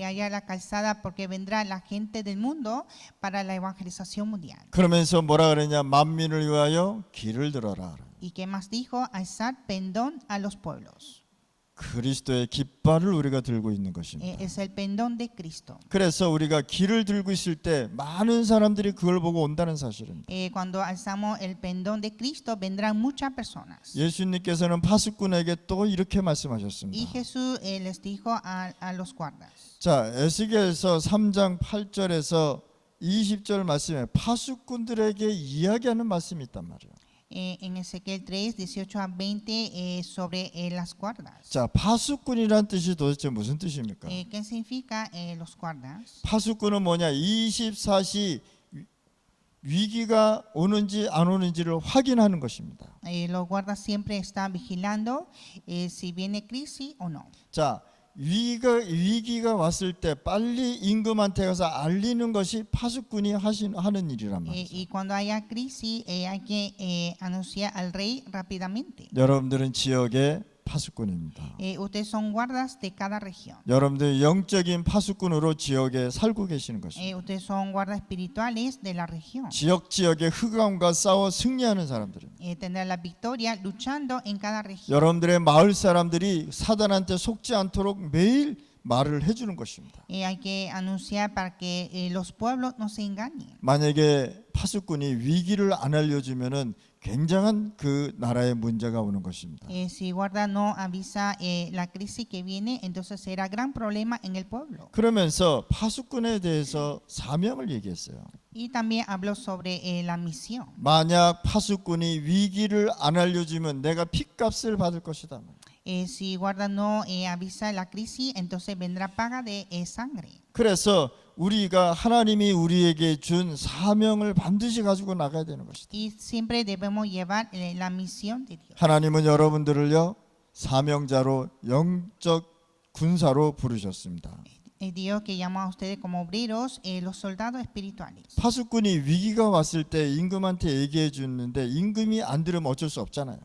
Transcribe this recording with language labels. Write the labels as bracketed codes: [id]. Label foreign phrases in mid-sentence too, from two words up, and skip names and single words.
[es] Hallar la calzada porque vendrá la gente del mundo para la evangelización mundial. [ko] 그러면서 뭐라 그러냐? 만민을 위하여 길을 들어라. [es] ¿Y qué más dijo? Alzar pendón a los pueblos. [ko] 그리스도의 깃발을 우리가 들고 있는 것입니다. [es] Es el pendón de Cristo. [ko] 그래서 우리가 길을 들고 있을 때 많은 사람들이 그걸 보고 온다는 사실입니다. [es] Cuando alzamos el pendón de Cristo vendrán muchas personas. [ko] 예수님께서는 파수꾼에게 또 이렇게 [es] Y [ko] 말씀하셨습니다. [es] Jesús les dijo a los guardas. [ko] 자, 에스겔서 3장 8절에서 20절 말씀에 파수꾼들에게 이야기하는 말씀이 있단 말이에요. [es] En Ezequiel 3, 18 a 20 sobre las guardas. [ko] 자, 파수꾼이란 뜻이 도대체 무슨 뜻입니까? [es] ¿Qué significa los guardas? [ko] 파수꾼은 뭐냐? 24시 위기가 오는지 안 오는지를 확인하는 것입니다. [es] Los guardas siempre están vigilando si viene crisis o no. [ko] 자, 위기가 왔을 때 빨리 임금한테 가서 알리는 것이 파수꾼이 하는 일이란 말이죠. [es] Y cuando haya crisis hay que anunciar al rey rápidamente. [ko] 여러분들은 지역의 파수꾼입니다. [es] Ustedes son guardas de cada región. [ko] 여러분들 영적인 파수꾼으로 지역에 살고 계시는 것입니다. [es] Ustedes son guardas espirituales de la región. [ko] 지역의 흑암과 싸워 승리하는 사람들입니다. [es] Tener la victoria luchando en cada región. [ko] 여러분들의 마을 사람들이 사단한테 속지 않도록 매일 말을 해주는 것입니다. [es] Hay que anunciar para que los pueblos no se engañen. [ko] 만약에 파수꾼이 위기를 안 알려주면은 굉장한 그 나라의 문제가 오는 것입니다. [es] Si guarda no avisa la crisis que viene, entonces será gran problema en el pueblo. [ko] 그러면서 파수꾼에 대해서 사명을 얘기했어요. [es] Y también habló sobre la misión. [ko] 만약 파수꾼이 위기를 안 알려주면 내가 핏값을 받을 것이다. [es] Si guarda no avisa la crisis, entonces vendrá paga de sangre. [ko] 그래서 우리가 하나님이 우리에게 준 사명을 반드시 가지고 나가야 되는 것이다. [es] Y siempre debemos llevar la misión de Dios. [ko] 하나님은 여러분들을요 사명자로 영적 군사로 부르셨습니다. [es] Dios que llamó a ustedes como obreros, los soldados espirituales. [ko] 파수꾼이 위기가 왔을 때 임금한테 얘기해 주는데 임금이 안 들으면 어쩔 수 없잖아요.